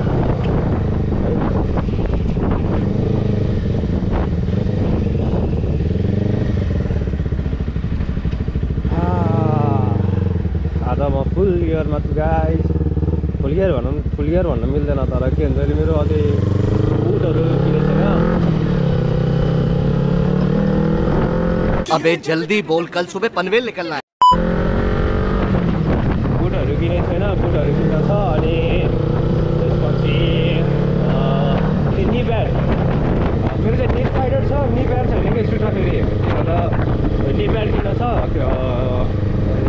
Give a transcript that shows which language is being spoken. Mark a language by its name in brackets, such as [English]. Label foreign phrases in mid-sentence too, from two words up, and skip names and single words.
[Nepali] आज म फुल गियरमा छु गाइस। [English] full gear [Nepali] भन्न मिल्दैन, तर के हुन्छ अरे मेरो अझै बुटहरू किनेको छैन। [Hindi] अबे जल्दी बोल, कल सुबह पनवेल निकलना है। [Nepali] बुटहरू किनेको छैन, बुटहरू किन्न छ। अनि त्यसपछि [English] knee pad, [Nepali] मेरो चाहिँ [English] knee spider [Nepali] छ, [English] knee pad [Nepali] छैन कि सुट फेरि, तर [English] knee pad [Nepali] किन्न छ।